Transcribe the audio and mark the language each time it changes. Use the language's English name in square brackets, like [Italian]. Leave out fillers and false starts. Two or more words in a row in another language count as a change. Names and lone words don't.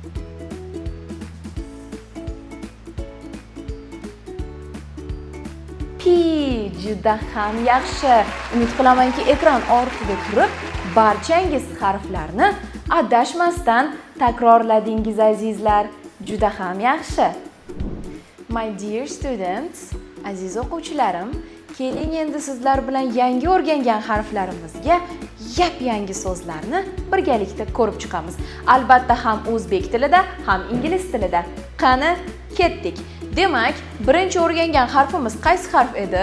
[Uzbek] Qani? juda ham yaxshi. Umid qilamanki, ekran ortida turib, barchangiz harflarni adashmasdan takrorladingiz azizlar. Juda ham yaxshi. [English] My dear students, [Uzbek] aziz o'quvchilarim, keling endi sizlar bilan yangi o'rgangan harflarimizga yap-yangi so'zlarni birgalikda ko'rib chiqamiz. Albatta ham o'zbek tilida, ham ingliz tilida. Qani, ketdik. Demak, birinchi o'rgangan harfimiz qaysi harf edi?